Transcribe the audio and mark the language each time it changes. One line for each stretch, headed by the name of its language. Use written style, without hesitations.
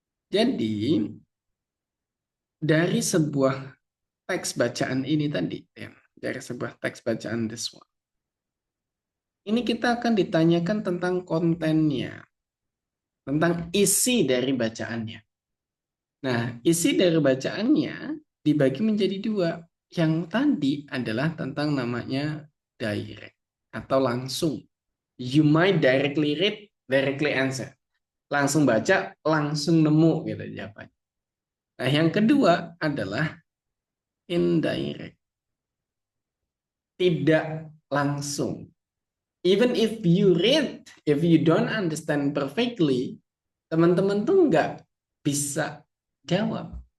Indonesian: Jadi dari sebuah teks bacaan ini tadi, ya, dari sebuah teks bacaan
English: this one,
Indonesian: ini kita akan ditanyakan tentang kontennya, tentang isi dari bacaannya. Nah, isi dari bacaannya dibagi menjadi dua. Yang tadi adalah tentang namanya direct atau langsung.
English: You might directly read, directly answer.
Indonesian: Langsung baca, langsung nemu gitu jawabannya. Nah, yang kedua adalah indirect. Tidak langsung.
English: Even if you read, if you don't understand perfectly,
Indonesian: teman-teman tuh nggak bisa jawab.